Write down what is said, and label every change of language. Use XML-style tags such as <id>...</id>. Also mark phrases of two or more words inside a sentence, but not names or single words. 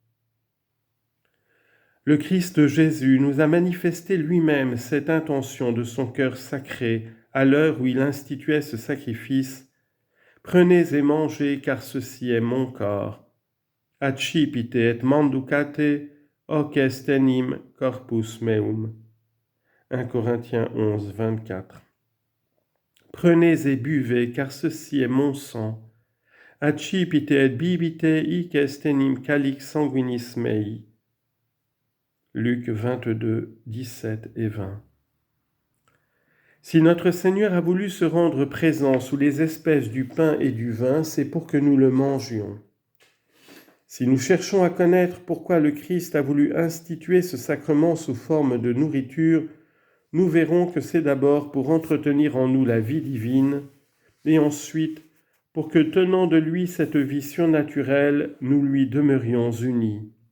<fr>Le Christ Jésus nous a manifesté lui-même cette intention de son cœur sacré à l'heure où il instituait ce sacrifice. Prenez et mangez, car ceci est mon corps.</fr> <la>Accipite et manducate, hoc est enim corpus meum.</la> <fr>1 Corinthiens 11, 24. Prenez et buvez, car ceci est mon sang.</fr> <la>Accipite et bibite, hic est enim calix sanguinis mei.</la> <fr>Luc 22, 17 et 20. Si notre Seigneur a voulu se rendre présent sous les espèces du pain et du vin, c'est pour que nous le mangions. Si nous cherchons à connaître pourquoi le Christ a voulu instituer ce sacrement sous forme de nourriture, nous verrons que c'est d'abord pour entretenir en nous la vie divine, et ensuite pour que, tenant de lui cette vie surnaturelle, nous lui demeurions unis.</fr>